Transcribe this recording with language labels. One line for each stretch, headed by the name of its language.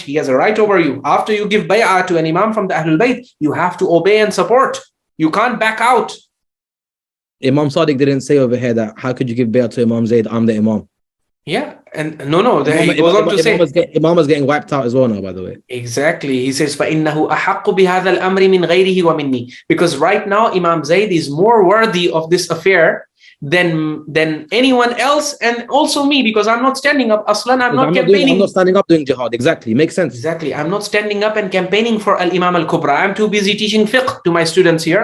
English: He has a right over you. After you give bay'ah to an imam from the AhlulBayt, you have to obey and support. You can't back out. Imam Sadiq didn't say over here that, how could you give bay'ah to Imam Zayd? I'm the Imam. Yeah, and no. Then he goes on to say, Imam is getting wiped out as well now, by the way. Exactly. He says,
Arabic: فَإِنَّهُ أَحَقُّ بِهَذَا الْأَمْرِ مِنْ غَيْرِهِ وَمِنِّي.
English: Because right now, Imam Zayd is more worthy of this affair than anyone else, and also me, because I'm not standing up. Aslan, I'm not campaigning. I'm not standing up doing jihad. Exactly. Makes sense. Exactly. I'm not standing up and campaigning for Al-Imam Al-Kubra. I'm too busy teaching fiqh to my students here.